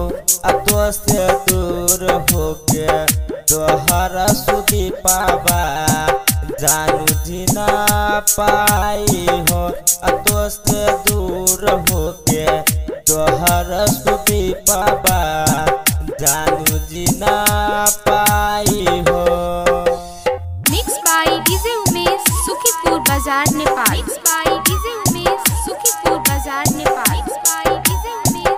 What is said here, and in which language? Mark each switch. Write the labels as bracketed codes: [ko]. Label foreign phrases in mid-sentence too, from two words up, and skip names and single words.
[bho] आ तो से दूर होके तोहरा सुधी पावा जानू जीना पाई हो। आ तो से दूर होके तोहरा सुधी पावा जानू जीना पाई हो। [en] Mixed by DJ Umesh, Shukipur Bazaar, Nepal. Mixed by DJ Umesh, Shukipur Bazaar, Nepal. Mixed by DJ Umesh.